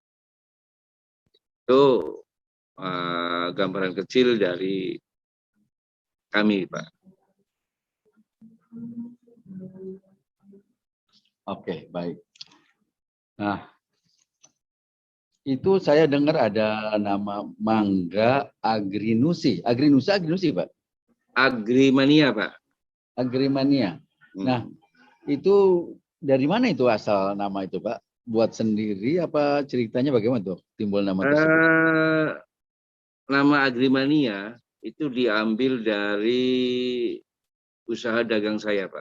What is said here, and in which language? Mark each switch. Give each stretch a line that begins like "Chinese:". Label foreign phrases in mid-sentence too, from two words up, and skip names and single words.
Indonesian: Itu gambaran kecil dari kami, Pak. Oke, baik. Nah, itu saya dengar ada nama mangga Agrinusi. Agrinusi, Pak? Agrimania, Pak. Agrimania. Nah, itu dari mana itu asal nama itu, Pak? Buat sendiri apa ceritanya bagaimana tuh timbul nama tersebut? Nama Agrimania itu diambil dari usaha dagang saya, Pak.